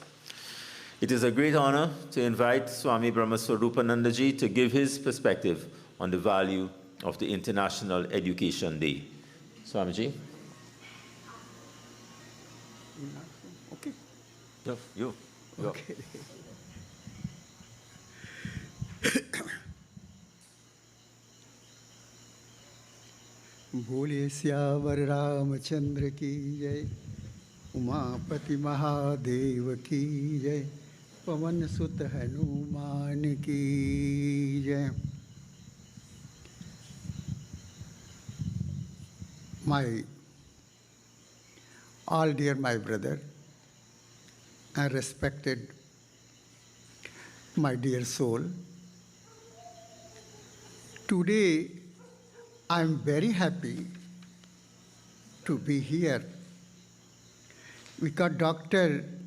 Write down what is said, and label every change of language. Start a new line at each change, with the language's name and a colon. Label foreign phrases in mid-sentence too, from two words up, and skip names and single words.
English: It is a great honor to invite Swami Brahmaswarupananda Ji to give his perspective on the value of the International Education Day. Swamiji. Okay. You. Okay.
Hindi: बोले श्यावर रामचंद्र की जय, उमापति महादेव की जय, पवन सुत हनुमान की जय.
English: All dear my brother and respected my dear soul, today I am very happy to be here because Dr.